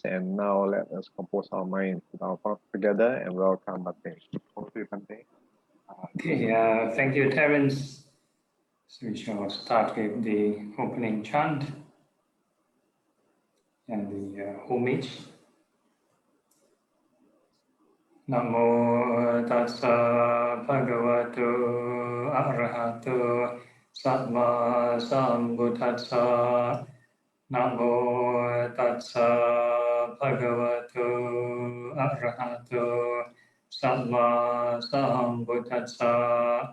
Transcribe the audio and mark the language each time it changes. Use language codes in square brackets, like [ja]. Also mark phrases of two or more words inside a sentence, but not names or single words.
[en] And now let us compose our minds together and welcome Bante. Over to you, Bante. Okay, thank you, Terence. So we shall start with the opening chant and the homage. [pi] Namo tassa bhagavato arahato samma sambuddhassa. Namo tassa bhagavato arahato samma sambuddhassa.